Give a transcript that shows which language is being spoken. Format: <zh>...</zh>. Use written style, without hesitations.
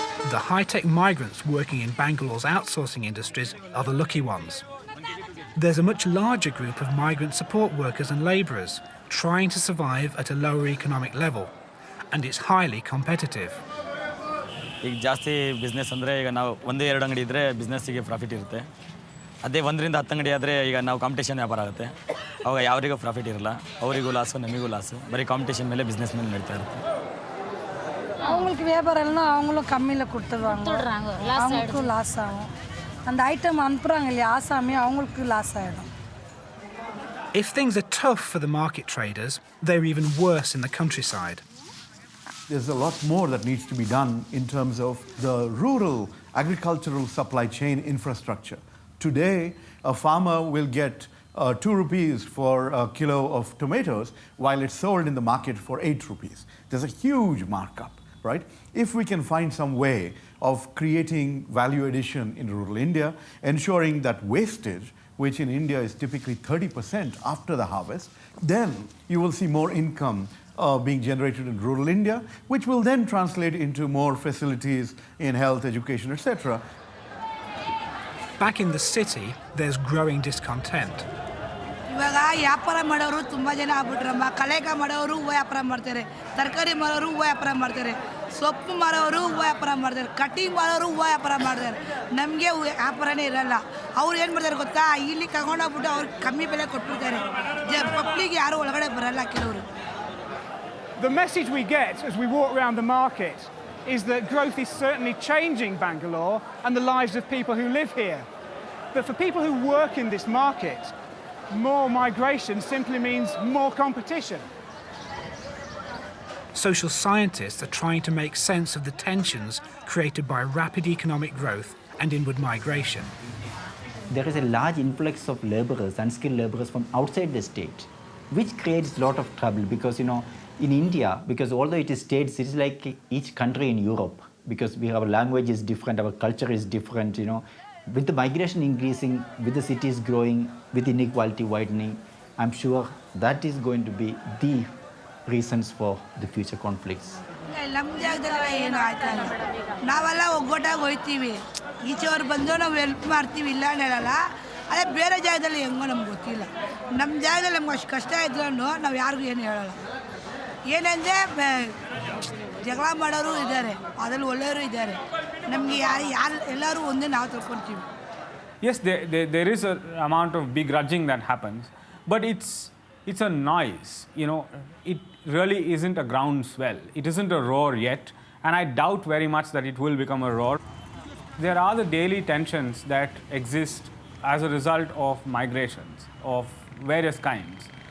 <en>The high-tech migrants working in Bangalore's outsourcing industries are the lucky ones. There's a much larger group of migrant support workers and labourers trying to survive at a lower economic level, and it's highly competitive.</en> <kn>ಈಗ ಜಾಸ್ತಿ business ಅಂದರೆ ಈಗ ನಾವು ಒಂದೇ ಎರಡು ಅಂಗಡಿ ಇದ್ದರೆ ಬಿಸ್ನೆಸ್ಸಿಗೆ profit ಇರುತ್ತೆ. ಅದೇ 1ರಿಂದ 10 ಅಂಗಡಿ ಆದರೆ ಈಗ ನಾವು ಕಾಂಪಿಟೇಷನ್ ವ್ಯಾಪಾರ ಆಗುತ್ತೆ. ಅವಾಗ ಯಾರಿಗೂ ಪ್ರಾಫಿಟ್ ಇರಲ್ಲ, ಅವರಿಗೂ ಲಾಸು ನಮಗೂ ಲಾಸು. ಬರೀ ಕಾಂಪಿಟೇಷನ್ ಮೇಲೆ ಬಿಸ್ನೆಸ್ ಮೇಲೆ ನಡೀತಾ ಇರುತ್ತೆ.</kn> <ta>அவங்களுக்கு வியாபாரம் இல்லைன்னா அவங்களும் கம்மியில் கொடுத்துருவாங்க, அவங்களுக்கும் லாஸ் ஆகும். அந்த ஐட்டம் அனுப்புகிறாங்க இல்லையா ஆசாமி, அவங்களுக்கு லாஸ் ஆகிடும்.</ta> <en>If things are tough for the market traders, they're even worse in the countryside. There's a lot more that needs to be done in terms of the rural agricultural supply chain infrastructure. Today, a farmer will get 2 rupees for a kilo of tomatoes while it's sold in the market for 8 rupees. There's a huge markup, right? If we can find some way of creating value addition in rural India, ensuring that wastage, which in India is typically 30% after the harvest, then you will see more income being generated in rural India, which will then translate into more facilities in health, education, etc. Back in the city, there's growing discontent.</en> <kn>ಇವಾಗ ವ್ಯಾಪಾರ ಮಾಡೋರು ತುಂಬ ಜನ ಆಗ್ಬಿಟ್ರಮ್ಮ. ಕಳೆಗಾಯಿ ಮಾಡೋರು ಹೂವು ವ್ಯಾಪಾರ ಮಾಡ್ತಾರೆ, ತರಕಾರಿ ಮಾರೋರು ಹೂವು ವ್ಯಾಪಾರ ಮಾಡ್ತಾರೆ, ಸೊಪ್ಪು ಮಾರೋರು ಹೂವು ವ್ಯಾಪಾರ ಮಾಡ್ತಾರೆ, ಕಟಿಂಗ್ ಮಾಡೋರು ಹೂವು ವ್ಯಾಪಾರ ಮಾಡ್ತಾರೆ. ನಮಗೆ ವ್ಯಾಪಾರನೇ ಇರಲ್ಲ. ಅವ್ರು ಏನು ಮಾಡ್ತಾರೆ ಗೊತ್ತಾ, ಇಲ್ಲಿ ತಗೊಂಡೋಗ್ಬಿಟ್ಟು ಅವ್ರಿಗೆ ಕಮ್ಮಿ ಬೆಲೆ ಕೊಟ್ಬಿಡ್ತಾರೆ. ಪಬ್ಲಿಕ್ ಯಾರು ಒಳಗಡೆ ಬರಲ್ಲ ಕೆಲವರು.</kn> <en>The message we get as we walk around the market is that growth is certainly changing Bangalore and the lives of people who live here. But for people who work in this market, more migration simply means more competition. Social scientists are trying to make sense of the tensions created by rapid economic growth and inward migration. There is a large influx of laborers, unskilled laborers from outside the state, which creates a lot of trouble because, in India, because although it is states, it is like each country in Europe, because our language is different, our culture is different, With the migration increasing, with the cities growing, with inequality widening, I'm sure that is going to be the reasons for the future conflicts.</en> <kn>ನಮ್ಮ ಜಾಗದಲ್ಲೆಲ್ಲ ಏನು ಆಯ್ತಲ್ಲ, ನಾವೆಲ್ಲ ಒಗ್ಗಟ್ಟಾಗಿ ಹೋಗ್ತೀವಿ, ಈಚೆಯವ್ರು ಬಂದು ನಾವು help ಮಾಡ್ತೀವಿ, ಇಲ್ಲ ಹೇಳಲ್ಲ. ಅದೇ ಬೇರೆ ಜಾಗದಲ್ಲಿ ಹೆಂಗೋ ನಮ್ಗೆ ಗೊತ್ತಿಲ್ಲ. ನಮ್ಮ ಜಾಗದಲ್ಲಿ ನಮ್ಗೆ ಅಷ್ಟು ಕಷ್ಟ ಇದ್ರೂ ನಾವು ಯಾರಿಗೂ ಏನು ಹೇಳಲ್ಲ. ಏನಂದರೆ ಜಗಳ ಮಾಡೋರು ಇದ್ದಾರೆ, ಅದ್ರಲ್ಲಿ ಒಳ್ಳೆಯವರು ಇದ್ದಾರೆ. ನಮಗೆ ಯಾರು ಎಲ್ಲರೂ ಒಂದೇ ನಾವು ತಿಳ್ಕೊಳ್ತೀವಿ.</kn> <en>Yes, there is an amount of begrudging that happens, but it's a noise. It really isn't a groundswell. It isn't a roar yet, and I doubt very much that it will become a roar. There are the daily tensions that exist as a result of migrations of various kinds.</en>